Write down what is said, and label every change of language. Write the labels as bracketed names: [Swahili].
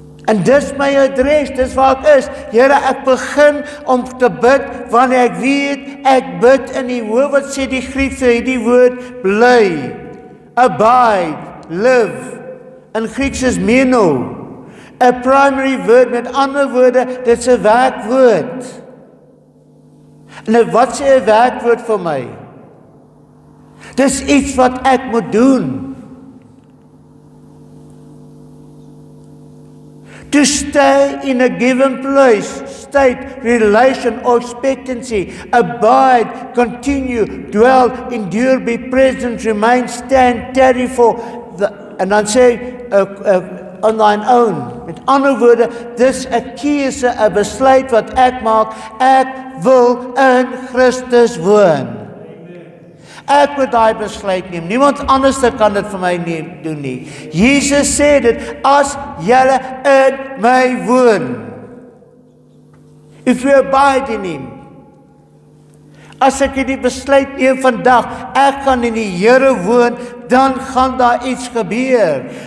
[Afrikaans] En dis my adres, dis waar ek is. Here, ek begin om te bid, wanneer ek weet, ek bid in die woord, wat sê die Griekse, die woord, bly, [English] abide, live. [Afrikaans] In Grieks is meno. 'n [English] primary word, [Afrikaans] met ander woorde, dit is 'n werkwoord. En wat sê 'n werkwoord vir my? Dis iets wat ek moet doen. [English] To stay in a given place, state, relation or expectancy, abide, continue, dwell, endure, be present, remain, stand, tarry for, [Afrikaans] en dan sê [English] on thine own. [Afrikaans] Met ander woorde, dis 'n keuse, 'n besluit wat ek maak, ek wil in Christus woon. Ek moet daai besluit neem. Niemand anders kan dit vir my doen nie. Jesus sê dit, as julle in my woon. [English] If you abide in him. [Afrikaans] As ek die besluit neem vandag, ek gaan in die Here woon, dan gaan daar iets gebeur.